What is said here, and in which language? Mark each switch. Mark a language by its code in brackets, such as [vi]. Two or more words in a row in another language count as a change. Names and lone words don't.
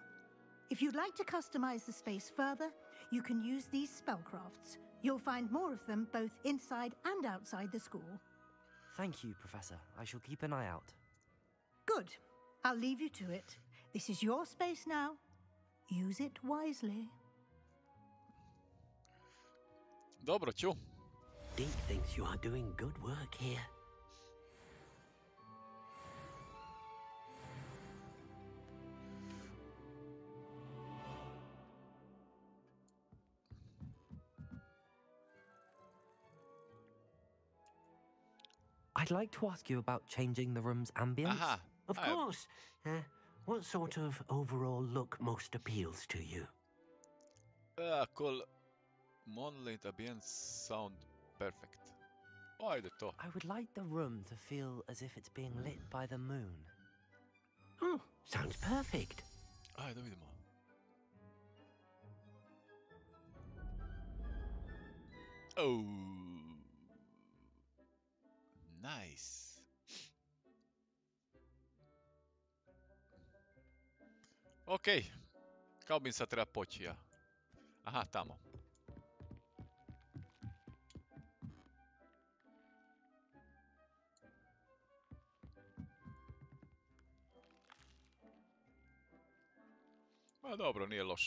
[en] If you'd like to customize the space further, you can use these spellcrafts. You'll find more of them both inside and outside the school. Thank you, Professor. I shall keep an eye out. Good. I'll leave you to it. This is your space now. Use it wisely. [hr] Dobro, ću. [en] Deke thinks you are doing good work here. I'd like to ask you about changing the room's ambience. Aha. Of course. What sort of overall look most appeals to you? Cool. Moonlit ambience sound perfect. [hr] Ajde to. [en] I would like the room to feel as if it's being lit by the moon. Oh, sounds perfect. [hr] Ajde, vidimo. Oh. [en] Nice. [hr] Okej. Kao bi sad treba poći ja. Aha, tamo. Ma dobro, nije loša.